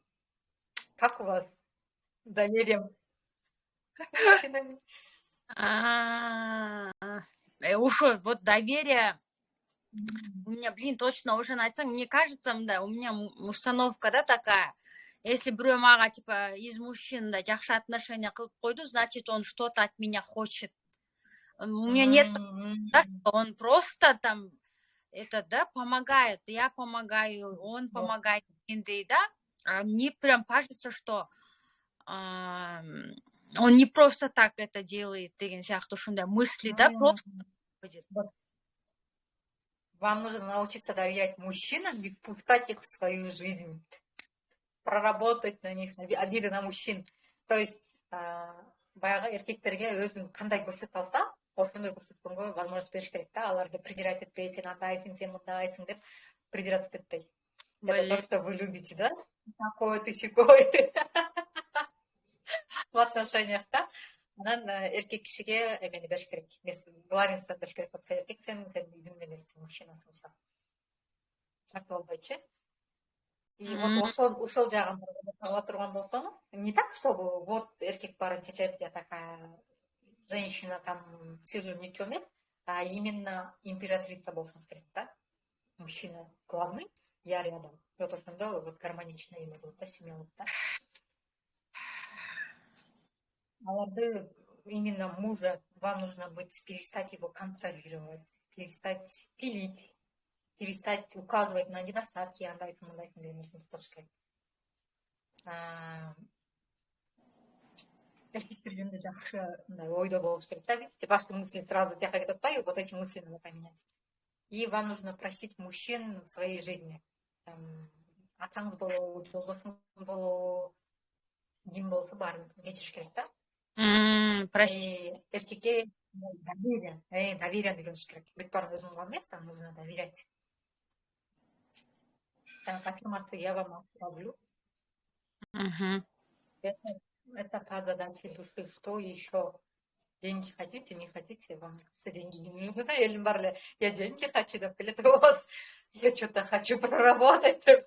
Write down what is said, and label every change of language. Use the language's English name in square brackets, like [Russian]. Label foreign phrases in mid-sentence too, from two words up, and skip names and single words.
[Russian] Как у вас с доверием к мужчинам? Уж вот доверие... У меня, точно уже айтсаң, мне кажется, да, у меня установка, да, такая. Если [Kazakh] біреу мага, [Russian] типа, из мужчин, [Kazakh] да, жақсы отношения қылып қойды, [Russian] значит, он что-то от меня хочет. У меня нет, да, он просто там это, да, помогает, я помогаю, он помогает дегендей, да. Мне прям кажется, что он не просто так это делает [Kazakh] деген сияқты ушундай [Russian] мысли, да, просто будет. Вам нужно научиться доверять мужчинам и впускать их в свою жизнь, проработать на них, обиды на мужчин. То есть, [Kyrgyz] баягы эркектерге өзүн кандай көрсөтө алса, ошондой көрсөткөнгө возможность бериш керек да, аларды придирать этпей, сен андайсың, сен мындайсың деп придираться этпей. [Russian] Это то, что вы любите, да? Такой ты сякой в отношениях, да? [Kyrgyz] Анан эркек кишиге эмени бериш керек, главенство бериш керек. Вот сен эркексиң, сен үйдүн эмессиң, мужчинасың. Тартып албайчы. [Russian] И вот [Kyrgyz] ушол жагын ала турган болсоңуз, [Russian] не так, чтобы вот [Kyrgyz] эркек баарын чечет, [Russian] я такая женщина, там сижу ни в чем нет, а именно императрица [Kyrgyz] болушуңуз керек, [Russian] да? Мужчина главный, я рядом. [Kyrgyz] Вот ошондо вот гармонично эме болот да, семья болот да. Аларды [Russian] именно мужа, вам нужно быть, перестать его контролировать, перестать пилить, перестать указывать на недостатки, [Kyrgyz] андайсың, мындайсың деген нерсени тутуш керек. Эркектер жөнүндө жакшы мындай ойдо болуш керек да, [Russian] видите, ваши мысли сразу [Kyrgyz] тияка кетип атпайбы, [Russian] вот эти мысли надо поменять. И вам нужно просить мужчин в своей жизни. Там, [Kyrgyz] атаңыз болобу, жолдошуңуз болобу, ким болсо баарын кечириш керек да. [Russian] Прости. [Kyrgyz] Эркекке доверие үйрөнүш керек. Бүт баарын өзүң кылган эмес, [Russian] а нужно доверять. Так, аффирмация: я вам отправлю. Это та задача души. Что еще? Деньги хотите, не хотите, вам все деньги не нужны, да, или барли, я деньги хочу, да, или вот, я что-то хочу проработать.